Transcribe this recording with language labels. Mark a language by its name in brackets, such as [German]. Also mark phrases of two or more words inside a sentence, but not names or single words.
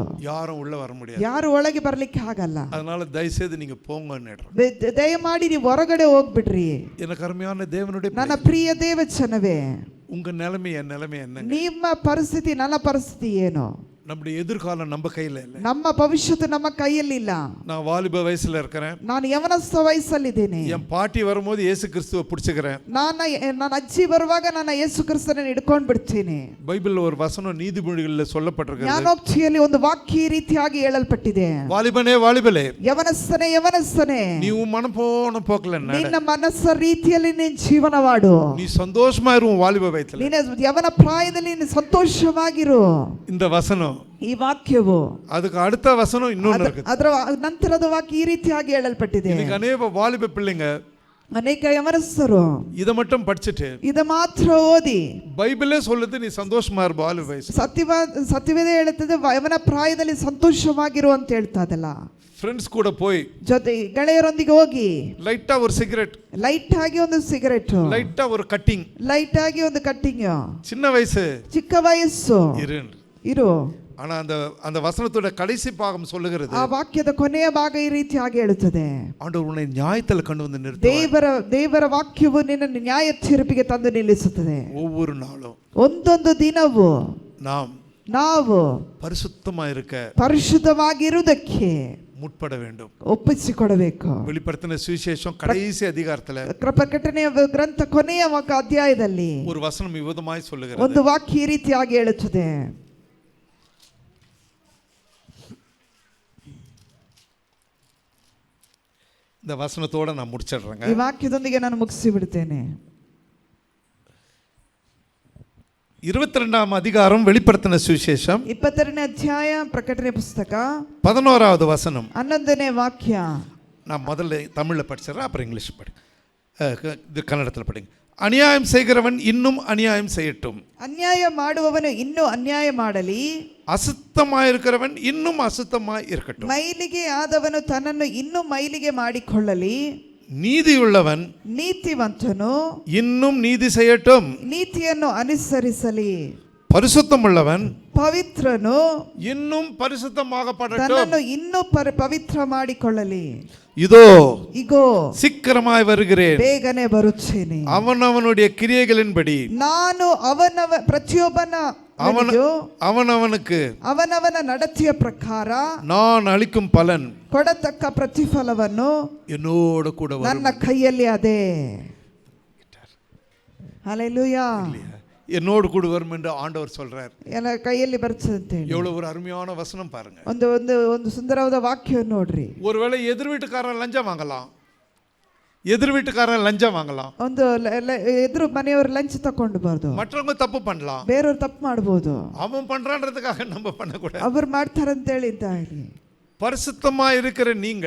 [Tamil] யாரும் உள்ள வர முடியாது, [Kannada] ಯಾರು ಒಳಗೆ ಬರ್ಲಿಕ್ಕೆ ಆಗಲ್ಲ, [Tamil] அதனால தயவு செய்து நீங்க போங்கன்னு. [Kannada] ದಯಮಾಡಿ ನೀವು ಹೊರಗಡೆ ಹೋಗ್ಬಿಡ್ರಿ. [Tamil] எனக்கு அருமையான தேவனுடைய [Kannada] ನನ್ನ ಪ್ರಿಯ ದೇವಚನವೇ, [Tamil] உங்க நிலைமை என் நிலைமை என்ன? [Kannada] ನಿಮ್ಮ ಪರಿಸ್ಥಿತಿ ನನ್ನ ಪರಿಸ್ಥಿತಿ ಏನು? [Tamil] நம்முடைய எதிர்காலம் நம்ம கையில இல்ல. [Kannada] ನಮ್ಮ ಭವಿಷ್ಯತ್ತು ನಮ್ಮ ಕೈಯಲ್ಲಿ ಇಲ್ಲ. [Tamil] நான் வாலிப வயசுல இருக்கிறேன். [Kannada] ನಾನು ಯವನಸ್ಥ ವಯಸ್ಸಲ್ಲಿದ್ದೇನೆ. [Tamil] என் பாட்டி வரும்போது இயேசு கிறிஸ்துவை பிடிச்சுக்கிறேன். [Kannada] ನನ್ನ ಅಜ್ಜಿ ಬರುವಾಗ ನಾನು ಯೇಸು ಕ್ರಿಸ್ತನನ್ನು ಹಿಡ್ಕೊಂಡು ಬಿಡ್ತೀನಿ. [Tamil] பைபிள்ல ஒரு வசனம் நீதிமொழிகளில் சொல்லப்பட்டிருக்கிறது. [Kannada] ಜ್ಞಾನೋಕ್ತಿಯಲ್ಲಿ ಒಂದು ವಾಕ್ಯ ಈ ರೀತಿಯಾಗಿ ಹೇಳಲ್ಪಟ್ಟಿದೆ. [Tamil] வாலிபனே வாலிபலே, [Kannada] ಯವನಸ್ಥನೇ ಯವನಸ್ಥನೇ, ನೀವು [Tamil] மனம் போன போக்குல [Kannada] ನಡೆ, ನಿನ್ನ ಮನಸ್ಸ ರೀತಿಯಲ್ಲಿ ನೀನು ಜೀವನ ಮಾಡು, [Tamil] நீ சந்தோஷமா இரு வாலிப வயசுல, [Kannada] ನೀನು ಯವನ ಪ್ರಾಯದಲ್ಲಿ ನೀನು ಸಂತೋಷವಾಗಿರು. [Tamil] இந்த வசனம், [Kannada] ಈ ವಾಕ್ಯವು, [Tamil] அதுக்கு அடுத்த வசனம் இன்னொன்னு இருக்கு. [Kannada] ಅದರ ನಂತರದ ವಾಕ್ಯ ಈ ರೀತಿಯಾಗಿ ಹೇಳಲ್ಪಟ್ಟಿದೆ. [Tamil] இன்னைக்கு அநேக வாலிப பிள்ளைங்க, [Kannada] ಅನೇಕ ಯವನಸ್ಥರು [Tamil] இத மட்டும் படிச்சிட்டு [Kannada] ಇದ ಮಾತ್ರ ಓದಿ, [Tamil] பைபிளே சொல்லுது நீ சந்தோஷமா இரு வாலிப வயசு, [Kannada] ಸತ್ಯವೇದ ಹೇಳುತ್ತದೆ ಯವನ ಪ್ರಾಯದಲ್ಲಿ ಸಂತೋಷವಾಗಿರು ಅಂತ ಹೇಳ್ತಾದಲ್ಲ. [Tamil] ஃப்ரெண்ட்ஸ் கூட போய் [Kannada] ಜೊತೆ ಗೆಳೆಯರೊಂದಿಗೆ ಹೋಗಿ [Tamil] ಲೈಟ್ ஒரு ಸಿಗರೆಟ್, [Kannada] ಲೈಟ್ ಆಗಿ ಒಂದು ಸಿಗರೆಟ್, [Tamil] ಲೈಟ್ ஒரு ಕಟ್ಟಿಂಗ್, [Kannada] ಲೈಟ್ ಆಗಿ ಒಂದು ಕಟ್ಟಿಂಗ್, [Tamil] சின்ன வயசு, [Kannada] ಚಿಕ್ಕ ವಯಸ್ಸು ಇರು. [Tamil] ஆனா அந்த வசனத்தோட கடைசி பாகம் சொல்லுகிறது, [Kannada] ಆ ವಾಕ್ಯದ ಕೊನೆಯ ಭಾಗ ಈ ರೀತಿಯಾಗಿ ಹೇಳುತ್ತದೆ, [Tamil] ஆண்டவர் உன்னை நியாயத்தில் கொண்டு வந்து நிறுத்துவார். [Kannada] ದೇವರ ವಾಕ್ಯವು ನಿನ್ನನ್ನು ನ್ಯಾಯ ತೀರ್ಪಿಗೆ ತಂದು ನಿಲ್ಲಿಸುತ್ತದೆ. [Tamil] ஒவ்வொரு நாளும் [Kannada] ಒಂದೊಂದು ದಿನವೂ ನಾವು ಪರಿಶುದ್ಧವಾಗಿರುವುದಕ್ಕೆ [Tamil] முற்பட வேண்டும், [Kannada] ಒಪ್ಪಿಸಿಕೊಡಬೇಕು. [Tamil] வெளிப்படுத்தின சுவிசேஷம் கடைசி அதிகாரத்துல [Kannada] ಪ್ರಕಟಣೆಯ ಗ್ರಂಥ ಕೊನೆಯ ಅಧ್ಯಾಯದಲ್ಲಿ [Tamil] ஒரு வசனம் விவதமாய் சொல்லுகிறது, [Kannada] ಒಂದು ವಾಕ್ಯ ಈ ರೀತಿಯಾಗಿ ಹೇಳುತ್ತದೆ. [Tamil] இந்த வசனத்தோட நான் முடிச்சிடுறேங்க. [Kannada] ಈ ವಾಕ್ಯದೊಂದಿಗೆ ನಾನು ಮುಗಿಸಿ ಬಿಡ್ತೇನೆ. [Tamil] 22ஆம் அதிகாரம் வெளிப்படுத்தின சுவிசேஷம் [Kannada] 22ನೇ ಅಧ್ಯಾಯ ಪ್ರಕಟಣೆ ಪುಸ್ತಕ [Tamil] 11வது வசனம் [Kannada] 11ನೇ ವಾಕ್ಯ. [Tamil] நான் முதல்ல தமிழ்ல படிச்சிடுறேன், அப்புறம் இங்கிலீஷ் படி, இது கன்னடத்தில் படிங்க. அநியாயம் செய்கிறவன் இன்னும் அநியாயம் செய்யட்டும், [Kannada] ಅನ್ಯಾಯ ಮಾಡುವವನು ಇನ್ನೂ ಅನ್ಯಾಯ ಮಾಡಲಿ, [Tamil] அசுத்தமாயிருக்கிறவன் இன்னும் அசுத்தமாய் இருக்கட்டும், [Kannada] ಮೈಲಿಗೆ ಆದವನು ತನ್ನನ್ನು ಇನ್ನೂ ಮೈಲಿಗೆ ಮಾಡಿಕೊಳ್ಳಲಿ, [Tamil] நீதியுள்ளவன் [Kannada] ನೀತಿವಂತನು [Tamil] இன்னும் நீதி செய்யட்டும், [Kannada] ನೀತಿಯನ್ನು ಅನುಸರಿಸಲಿ, [Tamil] பரிசுத்தமுள்ளவன் [Kannada] ಪವಿತ್ರನು [Tamil] இன்னும் பரிசுத்தமாகப்படட்டும், [Kannada] ತನ್ನನ್ನು ಇನ್ನೂ ಪವಿತ್ರ ಮಾಡಿಕೊಳ್ಳಲಿ. [Tamil] இதோ சீக்கிரமாய் வருகிறேன், [Kannada] ಬೇಗನೆ ಬರುತ್ತೇನೆ, [Tamil] அவனவனுடைய கிரியைகளின்படி [Kannada] ನಾನು [Tamil] அவனவனுக்கு [Kannada] ಅವನವನ ನಡತೆಯ ಪ್ರಕಾರ [Tamil] நான் அளிக்கும் பலன் [Kannada] ಕೊಡತಕ್ಕ ಪ್ರತಿಫಲವನ್ನು [Tamil] என்னோடு கூட [Kannada] ನನ್ನ ಕೈಯಲ್ಲಿ ಅದೇ. ಹಲ್ಲೆಲೂಯಾ. [Tamil] என்னோடு கூட வரும் என்று ஆண்டவர் சொல்றார். [Kannada] ನನ್ನ ಕೈಯಲ್ಲಿ ಬರ್ತದೆ ಅಂತ ಹೇಳಿ. [Tamil] எவ்வளவு ஒரு அருமையான வசனம் பாருங்க. [Kannada] ಒಂದು ಒಂದು ಒಂದು ಸುಂದರವಾದ ವಾಕ್ಯವನ್ನು ನೋಡ್ರಿ. [Tamil] ஒருவேளை எதிர் வீட்டுக்காரன் லஞ்சம் வாங்கலாம், எதிர் வீட்டுக்காரன் லஞ்சம் வாங்கலாம், [Kannada] ಒಂದು ಎದುರು ಮನೆಯವರು ಲಂಚ ತಗೊಂಡಬಾರ್ದು, [Tamil] மற்றவங்க தப்பு பண்ணலாம், [Kannada] ಬೇರೆಯವರು ತಪ್ಪು ಮಾಡಬಹುದು, [Tamil] அவன் பண்றான்றதுக்காக நம்ம பண்ணக்கூடாது. [Kannada] ಅವರು ಮಾಡ್ತಾರೆ ಅಂತ ಹೇಳಿದ್ದಾಗಲಿ. [Tamil] பரிசுத்தமா இருக்கிற நீங்கள்,